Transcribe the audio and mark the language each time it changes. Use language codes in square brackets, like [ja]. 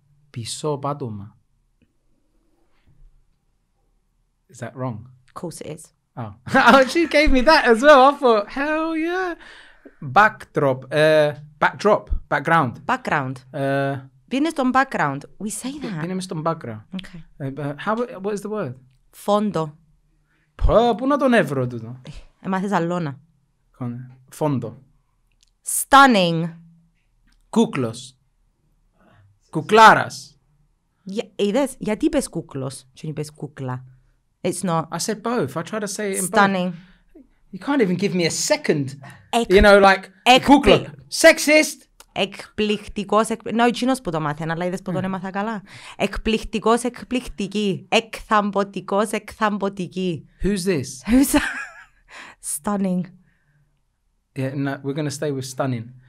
[el] Πίσω πάτωμα. [en] Is that wrong? Of course it is. Oh. Oh, she gave me that as well. I thought, hell yeah. Backdrop. Background. Background. [el] Vienes στον background. [en] We say that. [el] Είναι μες στον background. [en] Okay. What is the word? [el] Φόντο. Πού να τον έβρω τούτο. Μάθες αλώνα. Φόντο. [en] Stunning. [el] Κούκλος. Κουκλάρας. Είδες, γιατί είπες κούκλος και δεν είπες κούκλα. [en] It's not. I said both. I tried to say it in Stunning. both. You can't even give me a second. You know, like, κούκλο. Sexist. [el] Εκπληκτικός, [en] no, [el] εκείνος που το μάθαινα, αλλά είδες που τον έμαθα καλά. Εκπληκτικός, εκπληκτική. Εκθαμποτικός, εκθαμποτική. [en] Who's this? Who's that? Stunning. Yeah, no, we're going to stay with stunning.